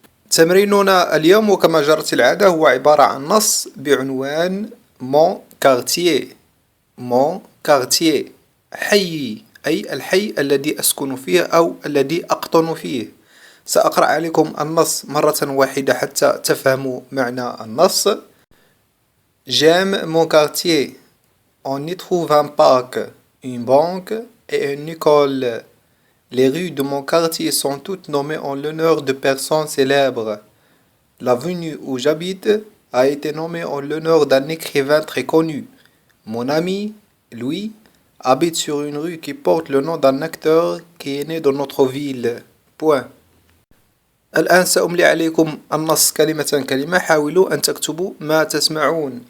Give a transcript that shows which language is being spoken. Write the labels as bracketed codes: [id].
[ar] تمريننا اليوم وكما جرت العادة هو عبارة عن نص بعنوان مون كارتييه. مون كارتييه حيي، أي الحي الذي أسكن فيه أو الذي أقطن فيه. سأقرأ عليكم النص مرة واحدة حتى تفهموا معنى النص. [fr] J'aime mon quartier. On y trouve un parc, une banque et une école. Les rues de mon quartier sont toutes nommées en l'honneur de personnes célèbres. L'avenue où j'habite a été nommée en l'honneur d'un écrivain très connu. Mon ami, Louis, habite sur une rue qui porte le nom d'un acteur qui est né dans notre ville. Point. [ar] الآن سأملي عليكم النص كلمة كلمة. حاولوا أن تكتبوا ما تسمعون.